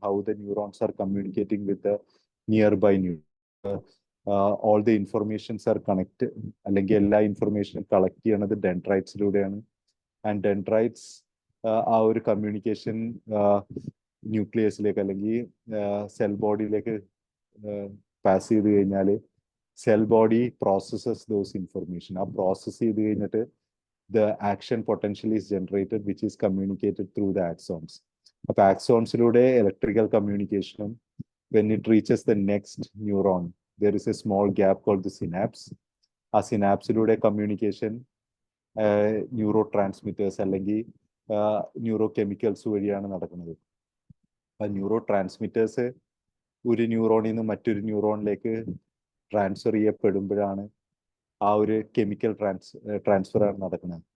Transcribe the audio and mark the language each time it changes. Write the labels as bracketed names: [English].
[English] how the neurons are communicating with the nearby all the informations are connect, [Malayalam] അല്ലെങ്കിൽ എല്ലാ ഇൻഫർമേഷനും collect ചെയ്യണത് ഡെൻഡ്രൈറ്റ്സിലൂടെയാണ്. And dendrites ആ ഒരു communication ന്യൂക്ലിയസിലേക്ക് അല്ലെങ്കിൽ സെൽ ബോഡിയിലേക്ക് പാസ് ചെയ്ത് കഴിഞ്ഞാൽ [English] Cell body processes those information. [Malayalam] ആ പ്രോസസ് ചെയ്ത് കഴിഞ്ഞിട്ട് [English] the action potential is generated which is communicated through the axons. [Malayalam] അപ്പോൾ ആക്സോൺസിലൂടെ electrical കമ്മ്യൂണിക്കേഷനും [English] when it reaches the next neuron there is a small gap called the synapse. [Malayalam] ആ സിനാപ്സിലൂടെ communication neuro transmitters അല്ലെങ്കിൽ neuro chemicals വഴിയാണ് നടക്കുന്നത്. ആ neuro transmitters ഒരു ന്യൂറോണിൽ നിന്ന് മറ്റൊരു ന്യൂറോണിലേക്ക് transfer ചെയ്യപ്പെടുമ്പോഴാണ് ആ ഒരു കെമിക്കൽ ട്രാൻസ്ഫർ ആണ് നടക്കുന്നത്.